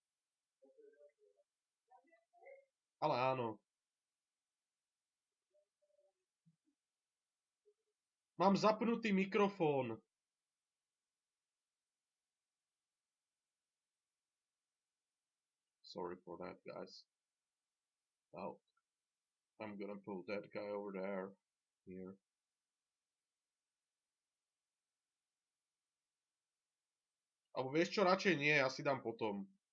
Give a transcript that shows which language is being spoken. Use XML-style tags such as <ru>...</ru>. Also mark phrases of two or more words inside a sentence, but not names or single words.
<sk>Ale áno. Mám zapnutý mikrofón.</sk> <en>Sorry for that, guys. Now, I'm gonna pull that guy over there. Here.</en> <sk>Alebo vieš čo, radšej nie, ja si dám potom.</sk>